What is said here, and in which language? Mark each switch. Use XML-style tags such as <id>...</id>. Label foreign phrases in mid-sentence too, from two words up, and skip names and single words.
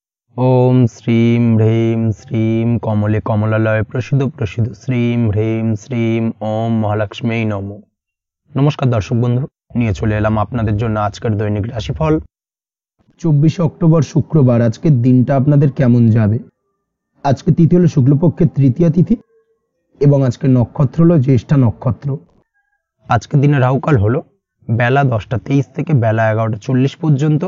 <sa>ओम श्रीं ह्रीं श्रीं कमले कमलालय प्रसिद्ध प्रसिद्ध श्रीं ह्रीं श्रीं ओम महालक्ष्मी नमो।</sa> <bn>নমস্কার দর্শক বন্ধু, নিয়ে চলে এলাম আপনাদের জন্য আজকের দৈনিক রাশিফল 24 অক্টোবর শুক্রবার। আজকের দিনটা আপনাদের কেমন যাবে? আজকে তিথি হলো শুক্লপক্ষের তৃতীয়া তিথি এবং আজকের নক্ষত্র হলো জ্যেষ্ঠা নক্ষত্র। আজকের দিনে রাহুকাল হলো বেলা 10টা 23 থেকে বেলা 11টা 40 পর্যন্ত।</bn>